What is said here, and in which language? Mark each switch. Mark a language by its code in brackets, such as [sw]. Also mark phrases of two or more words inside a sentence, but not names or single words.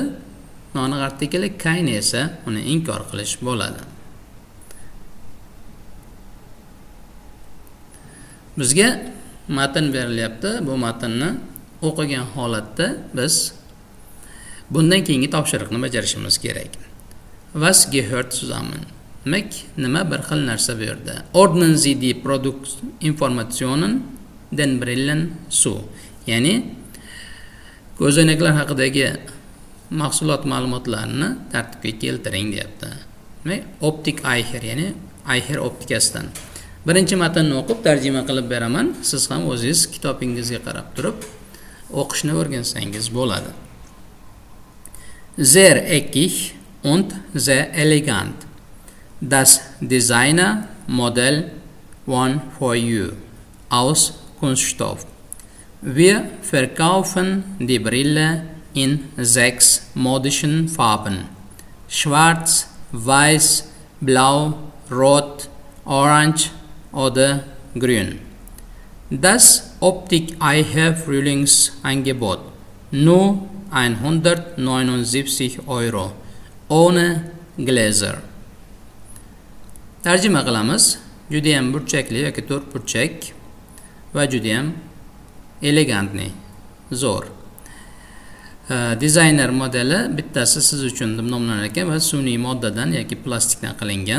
[uz] Noaniq artikli kein esa uni inkor qilish bo'ladi. Bizga matn berilyapti. Bu matnni o'qigan holatda biz bundan keyingi topshiriqni bajarishimiz kerak. [de] Was gehört zusammen? [uz] Demak, nima bir xil narsa bu yerda. [de] Ordnen Sie die Produktinformationen den Brillen zu. [uz] Ya'ni ko'zoynaklar haqidagi mahsulot ma'lumotlarini tartibga keltiring deyapti. Demak, optik Eicher, ya'ni Eicher optikasidan. Birinchi matnni o'qib tarjima qilib beraman. Siz ham o'zingiz kitobingizga qarab turib o'qishni o'rgansangiz bo'ladi. [de] Sehr eckig und sehr elegant. Das Designer Modell One for You aus Kunststoff. Wir verkaufen die Brille in 6 modischen Farben. Schwarz, weiß, blau, rot, orange oder grün. Das Optik Eicher Frühlingsangebot. Nur 179 Euro. Ohne Gläser. [uz] Tarjima qilamiz. Judayam burchakli yoki to'rtburchak va judayam elegantni, zo'r. Dizayner modeli bittasi siz uchun deb nomlanar ekan va sun'iy moddadan yoki plastikdan qilingan.